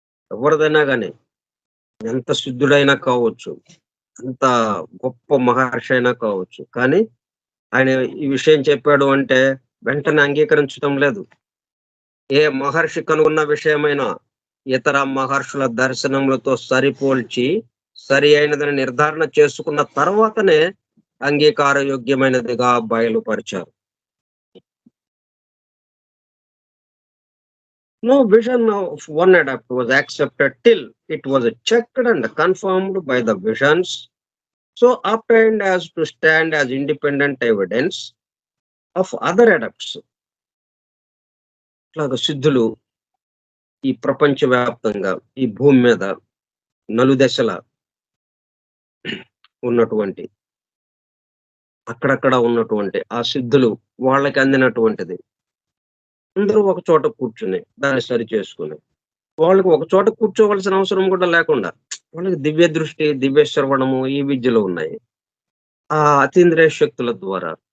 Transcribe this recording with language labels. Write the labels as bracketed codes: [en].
[te] ఎవరిదైనా కానీ ఎంత సిద్ధుడైనా కావచ్చు, ఎంత గొప్ప మహర్షి అయినా కావచ్చు, కానీ ఆయన ఈ విషయం చెప్పాడు అంటే వెంటనే అంగీకరించడం లేదు. ఏ మహర్షి కనుగొన్న విషయమైనా ఇతర మహర్షుల దర్శనములతో సరిపోల్చి సరి అయినదని నిర్ధారణ చేసుకున్న తర్వాతనే అంగీకార యోగ్యమైనదిగా బయలుపరిచారు. [en] No vision of one adapt was accepted till it was checked and confirmed by the visions so obtained as to stand as independent evidence of other adapts. [te] ఇట్లాగ సిద్ధులు ఈ ప్రపంచవ్యాప్తంగా ఈ భూమి మీద నలుదశల ఉన్నటువంటి అక్కడక్కడ ఉన్నటువంటి ఆ సిద్ధులు వాళ్ళకి అందినటువంటిది అందరూ ఒక చోట కూర్చుని దాన్ని సరి చేసుకుని వాళ్ళకి ఒక చోట కూర్చోవలసిన అవసరం కూడా లేకుండా వాళ్ళకి దివ్య దృష్టి, దివ్య శ్రవణము ఈ విద్యలు ఉన్నాయి. ఆ అతీంద్రియ శక్తుల ద్వారా